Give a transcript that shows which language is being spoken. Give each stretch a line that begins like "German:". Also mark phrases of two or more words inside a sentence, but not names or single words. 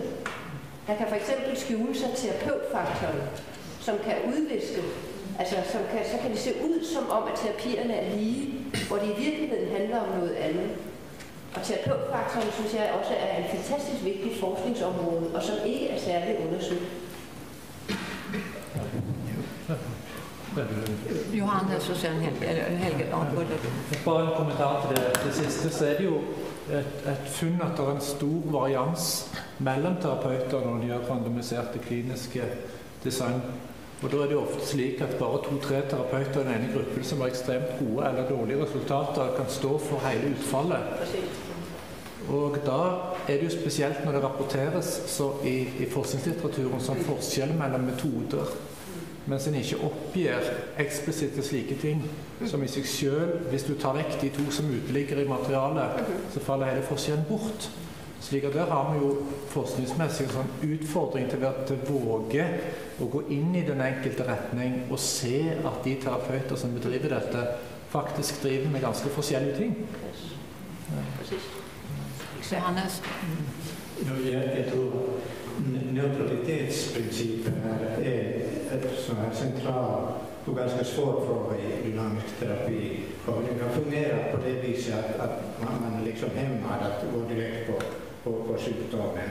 Danish: Der kan for eksempel skjule sig terapeutfaktoren, som kan udviske, så kan det se ud som om, at terapierne er lige, hvor det i virkeligheden handler om noget andet. Og terapeutfaktoren synes jeg også er et fantastisk vigtigt forskningsområde, og som ikke er særligt undersøgt.
Swedish: Johannes och sen Helge. Bara en kommentar till det siste, så är det ju ett funn att det är en stor varians mellan terapeuter när de gör randomiserade kliniska design. Och då är det ofta slik att bara 2-3 terapeuter i den ena gruppen som har extremt gode eller dåliga resultat kan stå för hela utfallet.
Norwegian: Og da er det jo spesielt når det rapporteres så i forskningslitteraturen som forskjell mellom metoder, mens en ikke oppgir eksplisitte slike ting som i seg selv, hvis du tar vekk de to som uteligger i materialet, så faller hele forskjellen bort. Slik at der har vi jo forskningsmessig en sånn utfordring til å våge å gå inn i den enkelte retning og se at de terapeuter som bedriver dette, faktisk driver med ganske forskjellige ting. Hannes?
Swedish: Jag tror neutralitetsprincipen är ett sån här central och ganska svår fråga i dynamisk terapi. Och det kan fungera på det viset att man är liksom hämmad att gå direkt på symptomen.